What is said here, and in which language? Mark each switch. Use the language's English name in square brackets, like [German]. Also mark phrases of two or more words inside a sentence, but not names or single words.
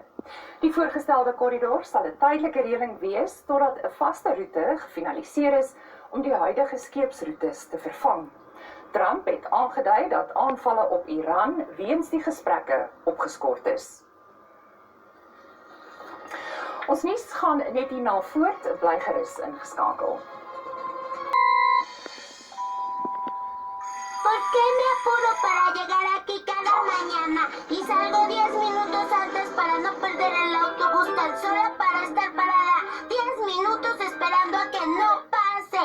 [Afrikaans] Die voorgestelde korridor sal 'n tydelike reëling wees totdat 'n vaste roete gefinaliseer is om die huidige skeepsroetes te vervang. Trump het aangedui dat aanvalle op Iran weens die gesprekke opgeskort is. Ons nuus gaan net hierna voort, bly gerus ingeskakel. [Spanish] ¿Por qué me apuro para llegar aquí cada mañana? Y salgo 10 minutos antes para no perder el autobús tan solo para estar parada 10 minutos esperando a que no pase.